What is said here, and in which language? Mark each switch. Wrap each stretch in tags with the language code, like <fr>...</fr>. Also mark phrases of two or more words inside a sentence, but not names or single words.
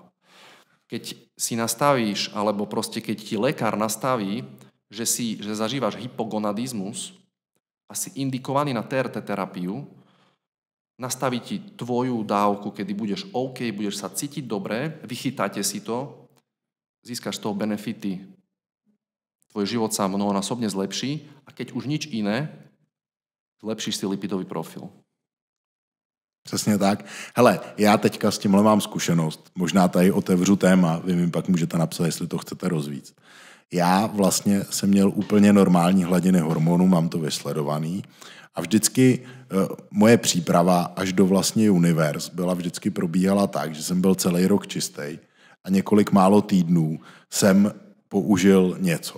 <sk>Keď si nastavíš, alebo proste keď ti lekár nastaví, že zažívaš hypogonadizmus a si indikovaný na TRT terapiu, nastaví ti tvoju dávku, kedy budeš OK, budeš sa cítiť dobre, vychytáte si to, získaš z toho benefity, tvoj život sa mnohonásobne zlepší a keď už nič iné, zlepšíš si lipidový profil.</sk> <cs>Přesně tak. Hele, já teďka s tímhle mám zkušenost. Možná tady otevřu téma, vy mi pak můžete napsat, jestli to chcete rozvíct. Já vlastně jsem měl úplně normální hladiny hormonů, mám to vysledovaný a vždycky moje příprava až do vlastně univerz vždycky probíhala tak, že jsem byl celý rok čistý a několik málo týdnů jsem použil něco.</cs>